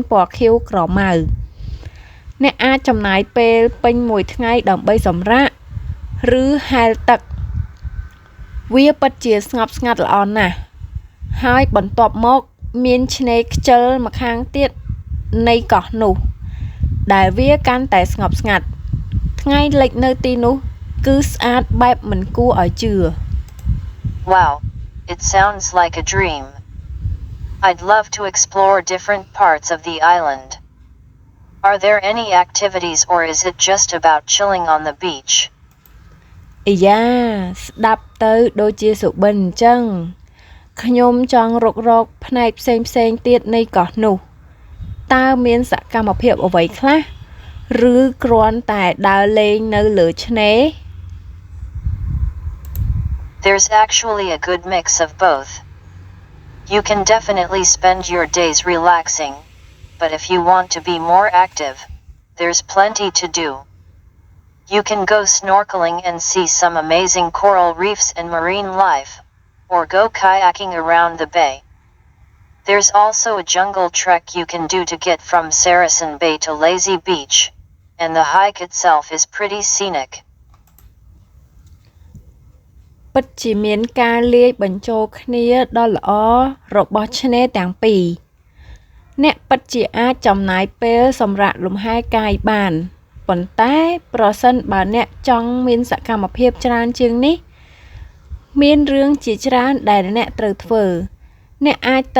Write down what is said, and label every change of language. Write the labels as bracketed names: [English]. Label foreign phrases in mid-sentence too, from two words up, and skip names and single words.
[Khmer] ពណ៌ខៀវក្រមៅអ្នកអាចចំណាយពេលពេញមួយថ្ងៃដើម្បីសម្រាកឬហែលទឹកវាពិតជាស្ងប់ស្ងាត់ល្អណាស់ហើយបន្ទាប់មកមានឆ្នេរខ្ជិលម្ខាងទៀតនៃកោះនោះដែលវាកាន់តែស្ងប់ស្ងាត់ថ្ងៃលិចនៅទីនោះគឺស្អាតបែបមិនគួរឲ្យជឿ [English] Wow, it sounds like a dream. I'd love to explore different parts of the island. Are there any activities or is it just about chilling on the beach? [Khmer] អាយ៉ាស្ដាប់ទៅដូចជាសុបិនអញ្ចឹងខ្ញុំចង់រកផ្នែកផ្សេងៗទៀតនៃកោះនោះតើមានសកម្មភាពអ្វីខ្លះឬគ្រាន់តែដើរលេងនៅលើឆ្នេរ [English] There's actually a good mix of both. You can definitely spend your days relaxing, but if you want to be more active, there's plenty to do. You can go snorkeling and see some amazing coral reefs and marine life, or go kayaking around the bay. There's also a jungle trek you can do to get from Sarasan Bay to Lazy Beach, and the hike itself is pretty scenic. [Khmer] ពិតជាមានការលាយបញ្ចូលគ្នាដ៏ល្អរបស់ឆ្នេរទាំងពីរអ្នកពិតជាអាចចំណាយពេលសម្រាកលំហែកាយបានប៉ុន្តែប្រ សិនបើអ្នកចង់មានសកម្មភាពច្រើនជាងនេះមានរឿងជាច្រើនដែលអ្នកត្រូវធ្វើអ្នកអាចទៅ